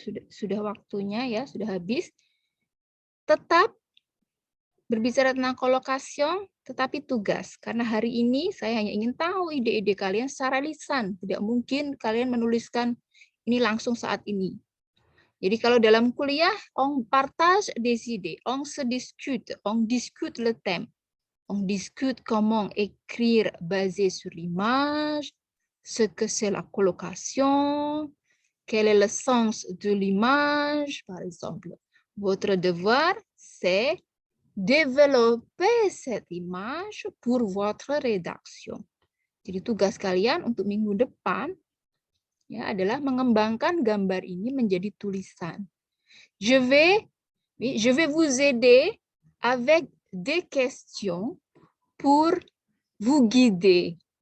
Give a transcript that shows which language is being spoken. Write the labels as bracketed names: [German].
[Indonesian] Sudah waktunya, ya, sudah habis. Tetap berbicara tentang kolokasi, tetapi tugas. Karena hari ini saya hanya ingin tahu ide-ide kalian secara lisan. Tidak mungkin kalian menuliskan ini langsung saat ini. Jadi kalau dalam kuliah, [French] on partage des idées, on se discute le thème. On discute comment écrire basé sur l'image, ce que c'est la colocation, quel est le sens de l'image, par exemple. Votre devoir, c'est développer cette image pour votre rédaction. [Indonesian] Jadi tugas kalian untuk minggu depan, ya, adalah mengembangkan gambar ini menjadi tulisan. [French] Je vais vous aider avec des questions pour vous guider.